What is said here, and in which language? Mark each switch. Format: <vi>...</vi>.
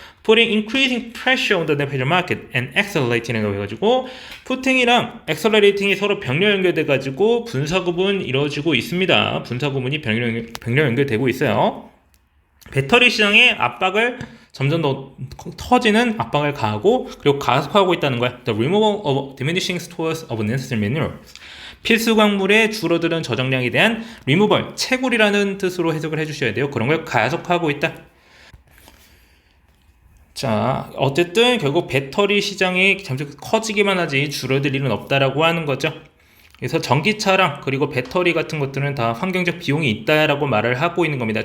<en>putting increasing pressure on the passenger market and accelerating</en> <ko>이라고 해가지고, putting이랑 accelerating이 서로 병렬 연결돼가지고 분사구분 이루어지고 있습니다. 분사구분이 병렬 연결되고 있어요. 배터리 시장의 압박을 점점 더 터지는 압박을 가하고 그리고 가속화하고 있다는 거야.</ko> <en>The removal of diminishing stores of necessary minerals.</en> <ko>필수 광물의 줄어드는 저장량에 대한 removal, 채굴이라는 뜻으로 해석을 해주셔야 돼요. 그런 걸 가속화하고 있다. 자, 어쨌든 결국 배터리 시장이 점점 커지기만 하지 줄어들 일은 없다라고 하는 거죠. 그래서 전기차랑 그리고 배터리 같은 것들은 다 환경적 비용이 있다라고 말을 하고 있는 겁니다.</ko>